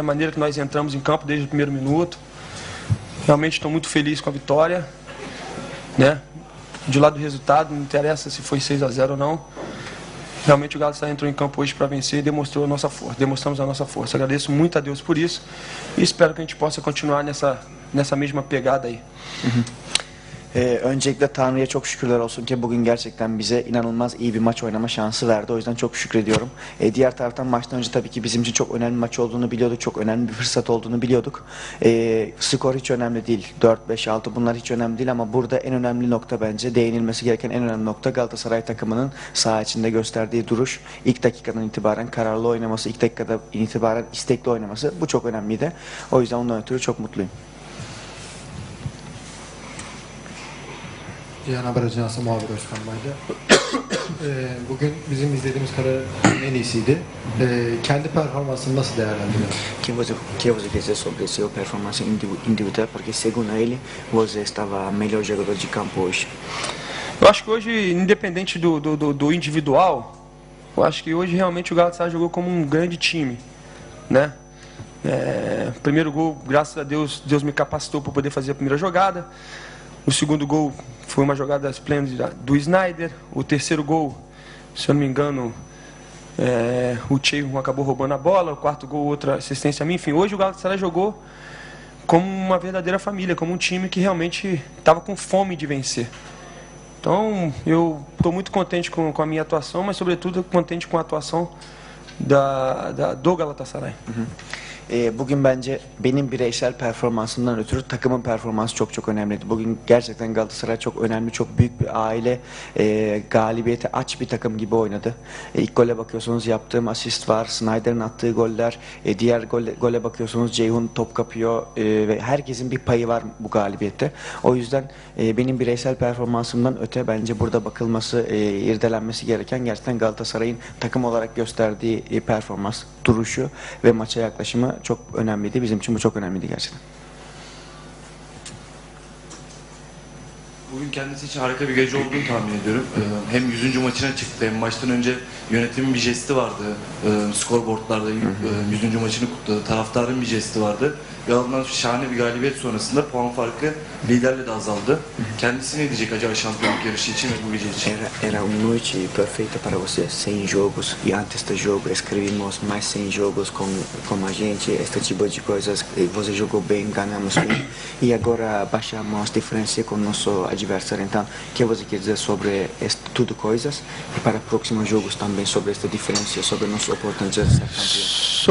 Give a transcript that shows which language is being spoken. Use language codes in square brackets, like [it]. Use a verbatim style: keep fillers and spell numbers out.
[pt] A maneira que nós entramos em campo desde o primeiro minuto. Realmente estou muito feliz com a vitória, né? De lado do resultado, não interessa se foi seis a zero ou não. Realmente o Galo só entrou em campo hoje para vencer e demonstrou a nossa força, demonstramos a nossa força. Agradeço muito a Deus por isso e espero que a gente possa continuar nessa, nessa mesma pegada aí. Hı-hı. [tr] Ee, öncelikle Tanrı'ya çok şükürler olsun ki bugün gerçekten bize inanılmaz iyi bir maç oynama şansı verdi. O yüzden çok şükrediyorum. Ee, diğer taraftan maçtan önce tabii ki bizim için çok önemli maç olduğunu biliyorduk. Çok önemli bir fırsat olduğunu biliyorduk. Ee, skor hiç önemli değil. dört, beş, altı bunlar hiç önemli değil ama burada en önemli nokta bence değinilmesi gereken en önemli nokta Galatasaray takımının saha içinde gösterdiği duruş. İlk dakikadan itibaren kararlı oynaması, ilk dakikadan itibaren istekli oynaması bu çok önemliydi. O yüzden ondan ötürü çok mutluyum. Cihan Haber Ajansı muhabir Özkan Bay'da. Ee, bugün bizim izlediğimiz karar en iyisiydi. Ee, kendi performansını nasıl değerlendiriyor? [pt] Que você que você dizer sobre seu performance individual porque segundo ele você estava melhor jogador de campo hoje. Eu acho que hoje, independente do do, do, do individual, eu acho que hoje realmente o Galatasaray jogou como um grande time, né? É, primeiro gol, graças a Deus, Deus me capacitou para poder fazer a primeira jogada. O segundo gol foi uma jogada esplêndida do Snyder. O terceiro gol, se eu não me engano, é, o Cheio acabou roubando a bola. O quarto gol, outra assistência a mim. Enfim, hoje o Galatasaray jogou como uma verdadeira família, como um time que realmente estava com fome de vencer. Então, eu estou muito contente com, com a minha atuação, mas, sobretudo, contente com a atuação da, da, do Galatasaray. Uhum. [tr] Bugün bence benim bireysel performansımdan ötürü takımın performansı çok çok önemliydi. Bugün gerçekten Galatasaray çok önemli, çok büyük bir aile, e, galibiyete aç bir takım gibi oynadı. E, ilk gole bakıyorsunuz yaptığım asist var, Snyder'ın attığı goller, e, diğer gole, gole bakıyorsunuz Ceyhun top kapıyor e, ve herkesin bir payı var bu galibiyette. O yüzden e, benim bireysel performansımdan öte bence burada bakılması, e, irdelenmesi gereken gerçekten Galatasaray'ın takım olarak gösterdiği e, performans, duruşu ve maça yaklaşımı çok önemliydi. Bizim için bu çok önemliydi gerçekten. Bugün kendisi için harika bir gece olduğunu tahmin ediyorum. Ee, hem yüzüncü maçına çıktı hem maçtan önce yönetimin bir jesti vardı. Ee, skorboardlarda yüzüncü maçını kutladı. Taraftarın bir jesti vardı. Ve alınan şahane bir galibiyet sonrasında puan farkı liderle de azaldı. Kendisi ne diyecek acaba şampiyonluk yarışı için ve bu gece için? [pt] Era, era uma noite perfeita para você. Sem jogos e antes do jogo escrevimos mais sem jogos com com a gente. Este tipo de coisas. Você jogou bem, ganhamos bem. E agora baixamos a diferença com nosso adversário. Então, o que você quer dizer sobre este, tudo coisas e para próximos jogos também sobre esta diferença, sobre nossa oportunidade de ser campeão?